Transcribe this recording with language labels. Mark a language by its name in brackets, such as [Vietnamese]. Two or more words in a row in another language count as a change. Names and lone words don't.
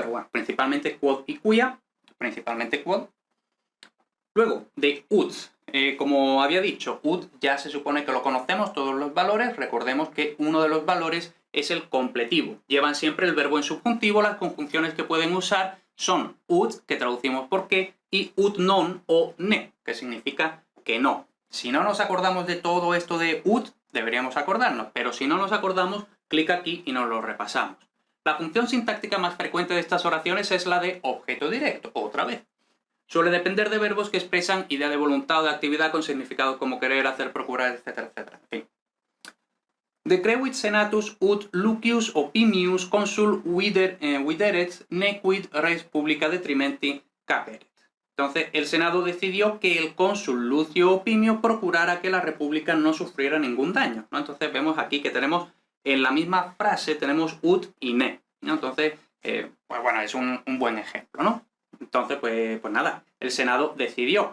[Spanish] Pero bueno, principalmente quod y quia, principalmente quod. Luego, de ut. Como había dicho, ut ya se supone que lo conocemos, todos los valores. Recordemos que uno de los valores es el completivo. Llevan siempre el verbo en subjuntivo. Las conjunciones que pueden usar son ut, que traducimos por qué, y [Latin] ut non [Spanish] o ne, que significa que no. Si no nos acordamos de todo esto de ut, deberíamos acordarnos, pero si no nos acordamos, clic aquí y nos lo repasamos. La función sintáctica más frecuente de estas oraciones es la de objeto directo, otra vez. Suele depender de verbos que expresan idea de voluntad o de actividad con significados como querer, hacer, procurar, etcétera, etcétera. En fin. [Latin] Decrevit senatus ut Lucius Opimius consul videret nequid res publica detrimenti caperet. [Spanish] Entonces, el Senado decidió que el cónsul Lucio Opimio procurara que la república no sufriera ningún daño, ¿no? Entonces vemos aquí que tenemos en la misma frase tenemos ut y ne, ¿no? Entonces, pues bueno, es un buen ejemplo, ¿no? Entonces, pues nada, el Senado decidió.